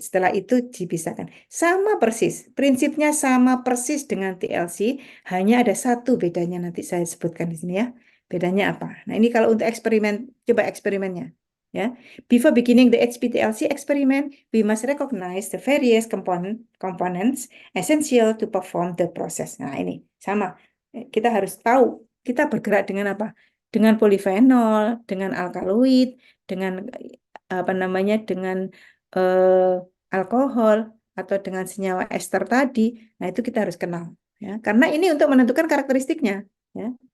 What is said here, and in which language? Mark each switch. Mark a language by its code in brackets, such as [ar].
[id] Setelah itu dipisahkan. Sama persis, prinsipnya sama persis dengan TLC, hanya ada satu bedanya nanti saya sebutkan di sini ya. Bedanya apa? Nah, ini kalau untuk eksperimen, coba eksperimennya. [en] Ya, before beginning the HPTLC experiment, we must recognize the various components essential to perform the process. [id] Nah, ini sama. Kita harus tahu kita bergerak dengan apa? Dengan polifenol, dengan alkaloid, dengan apa namanya, dengan alkohol atau dengan senyawa ester tadi. Nah, itu kita harus kenal ya. Karena ini untuk menentukan karakteristiknya ya.